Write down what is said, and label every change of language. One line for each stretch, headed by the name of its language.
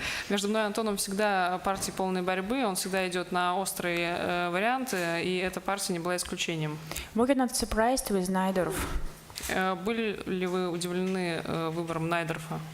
Russian: Между мной и Антоном всегда партии полной борьбы, он всегда идет на острые варианты, и эта партия не была исключением.
English: Were you not surprised with Naidorf?
Russian: Были ли вы удивлены выбором Найдорфа?